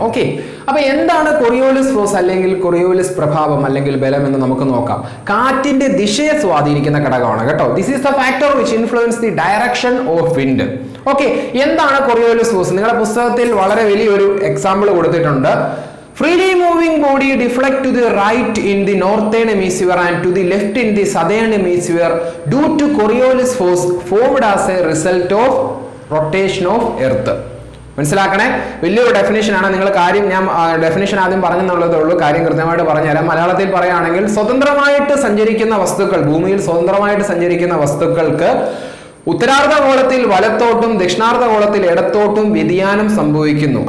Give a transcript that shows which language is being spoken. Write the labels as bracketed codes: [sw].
[ml] Okay, അപ്പൊ എന്താണ് Coriolis force അല്ലെങ്കിൽ കൊറിയോലിസ് പ്രഭാവം അല്ലെങ്കിൽ ബലം എന്ന് നമുക്ക് നോക്കാം. കാറ്റിന്റെ ദിശയെ സ്വാധീനിക്കുന്ന ഘടകമാണ് കേട്ടോ. [en] This is the factor which influence the direction of wind. [ml] Okay, എന്താണ് കൊറിയോലിസ് ഫോഴ്സ്? നിങ്ങളുടെ പുസ്തകത്തിൽ വളരെ വലിയൊരു എക്സാമ്പിൾ കൊടുത്തിട്ടുണ്ട്. [en] Freely moving body deflect to the right in the northern hemisphere and to the left in the southern hemisphere due to Coriolis force formed as a result of rotation of earth. [ml] മനസ്സിലാക്കണേ, വലിയൊരു definition ആണ്. നിങ്ങൾ കാര്യം ഞാൻ definition ആദ്യം പറഞ്ഞെന്നുള്ളതേ ഉള്ളൂ, കാര്യം കൃത്യമായിട്ട് പറഞ്ഞുതരാം. മലയാളത്തിൽ പറയുകയാണെങ്കിൽ സ്വതന്ത്രമായിട്ട് സഞ്ചരിക്കുന്ന വസ്തുക്കൾ, ഭൂമിയിൽ സ്വതന്ത്രമായിട്ട് സഞ്ചരിക്കുന്ന വസ്തുക്കൾക്ക് ഉത്തരാർദ്ധഗോളത്തിൽ വലത്തോട്ടും ദക്ഷിണാർദ്ധഗോളത്തിൽ ഇടത്തോട്ടും വ്യതിയാനം സംഭവിക്കുന്നു.